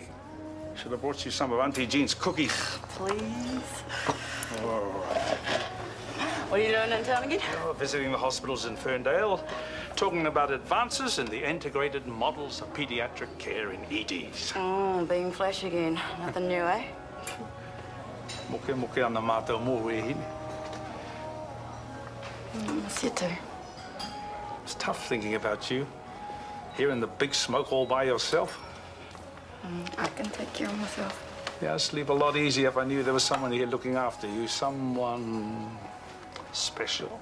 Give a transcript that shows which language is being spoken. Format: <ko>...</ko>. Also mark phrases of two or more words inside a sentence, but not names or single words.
<en>Should have brought you some of Auntie Jean's cookies. Please. Oh. What are you doing in town again? Oh, visiting the hospitals in Ferndale, talking about advances in the integrated models of pediatric care in EDs. Oh, being flash again. Nothing new, eh?</en> <mi>Moke ana mātou mō e hine.</mi> <en>Miss you too. It's tough thinking about you, here in the big smoke all by yourself. I can take care of myself. Yeah, I'd sleep a lot easier if I knew there was someone here looking after you, someone special.</en>